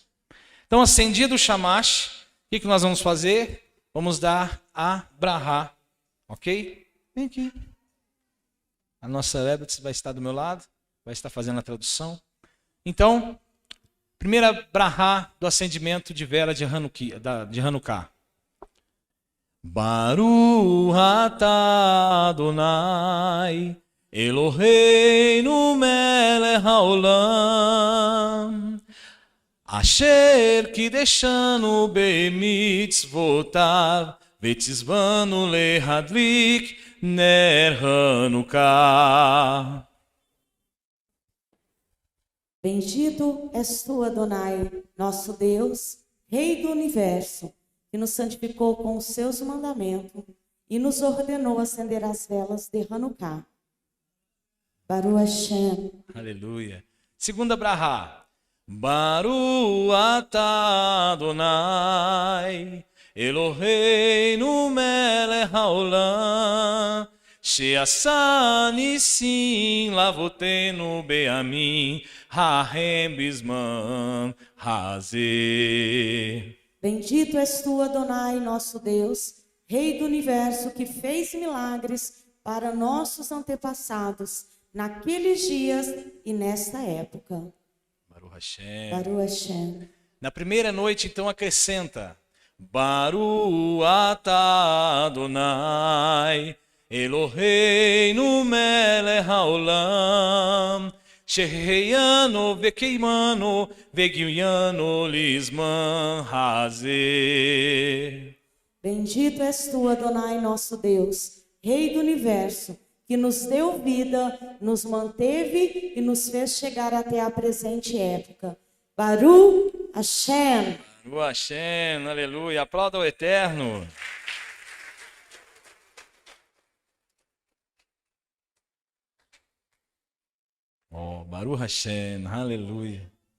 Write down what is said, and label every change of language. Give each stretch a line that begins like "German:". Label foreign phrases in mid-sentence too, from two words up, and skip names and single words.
Portuguese: Então, acendido o shamash, o que nós vamos fazer? Vamos dar a brahá, ok? Vem aqui. A nossa Rebetz vai estar do meu lado, vai estar fazendo a tradução. Então, primeira brahá do acendimento de vela de Hanukkah.
Hebrew: ברוך אתה אדוני אלוהינו מלך העולם אשר קדשנו במצוותיו וציוונו להדליק נר חנוכה.
Portuguese: Bendito és tu, Adonai, nosso Deus, Rei do Universo, que nos santificou com os seus mandamentos e nos ordenou acender as velas de Hanukkah.
Hebrew: ברוך השם.
Portuguese: Aleluia. Segunda brahá.
Hebrew: ברוך אתה אדוני אלוהינו מלך העולם שעשה נסים לאבותינו בימים ההם בזמן הזה.
Portuguese: Bendito és tu, Adonai, nosso Deus, Rei do Universo, que fez milagres para nossos antepassados naqueles dias e nesta época.
Hebrew: ברוך השם. ברוך השם.
Portuguese: Na primeira noite, então, acrescenta
Hebrew: ברוך אתה אדוני אלוהינו מלך העולם שהחיינו וקיימנו והגיענו לזמן הזה.
Portuguese: Bendito és tu, Adonai, nosso Deus, Rei do universo, que nos deu vida, nos manteve e nos fez chegar até a presente época.
Hebrew: ברוך השם. ברוך השם,
Portuguese: aleluia. Aplauda o Eterno.
Hebrew: Oh, ברוך השם,
Portuguese: aleluia.